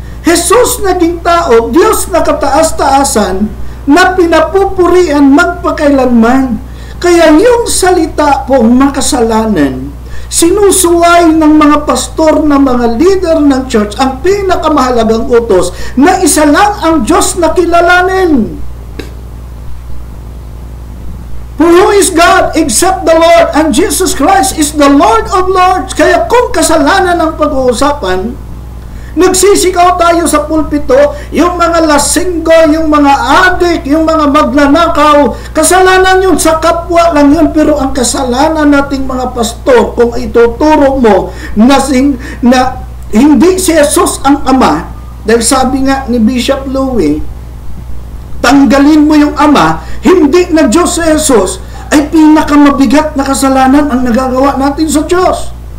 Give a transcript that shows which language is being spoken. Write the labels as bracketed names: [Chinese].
[Filipino] Jesus naging tao, Diyos na kataas-taasan, na pinapupurian magpakailanman. Kaya yung salita po, makasalanan, sinusuway ng mga pastor na mga leader ng church, ang pinakamahalagang utos, na isa lang ang Diyos na kilalanin. [English] For who is God except the Lord? And Jesus Christ is the Lord of Lords. [Filipino] Kaya kung kasalanan ang pag-uusapan, nagsisigaw tayo sa pulpito, yung mga lasinggo, yung mga adik, yung mga magnanakaw, kasalanan yun, sa kapwa lang yun. Pero ang kasalanan nating mga pastor, kung ituturo mo na hindi si Jesus ang Ama, dahil sabi nga ni Bishop Louie, tanggalin mo yung Ama, hindi na Diyos si Jesus, ay pinakamabigat na kasalanan ang nagagawa natin sa Diyos.